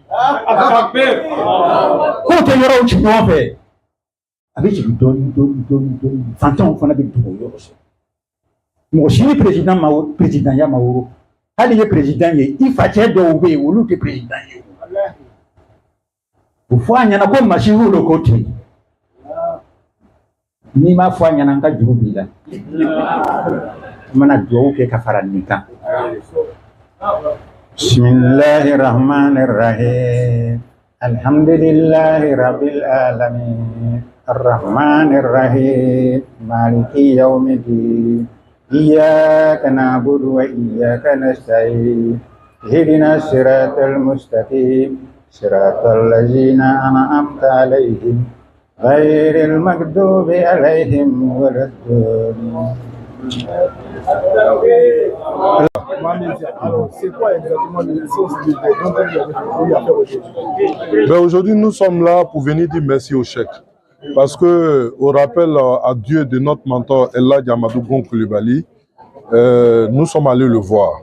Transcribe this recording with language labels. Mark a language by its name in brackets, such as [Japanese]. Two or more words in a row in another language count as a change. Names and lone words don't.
[Bambara] k'o tɛ yɔrɔw ci ɲɔgɔn fɛ a bɛ jigin dɔɔnin fantanw fana bɛ dogo yɔrɔ sɔrɔ mɔgɔ si ni présidentiya ma woro hali ye président ye i facɛ dɔw bɛ yen olu tɛ président ye o fɔ a ɲɛna ko masiku lo ko ten n'i m'a fɔ a ɲɛna an ka juru b'i la an mana dugawu kɛ ka fara nin kan [Arabic] بسم الله الرحمن الرحيم الحمد لله رب العالمين الرحمن الرحيم مالك يوم الدين إياك نعبد وإياك نستعين اهدنا الصراط المستقيم صراط الذين أنعمت عليهم غير المغضوب عليهم ولا الضالين. [French] Alors, c'est quoi exactement le sens de dont vous avez fait aujourd'hui? Aujourd'hui, nous sommes là pour venir dire merci au Cheikh. Parce que, au rappel à Dieu de notre mentor El Hadji Amadou Gon Coulibaly, nous sommes allés le voir.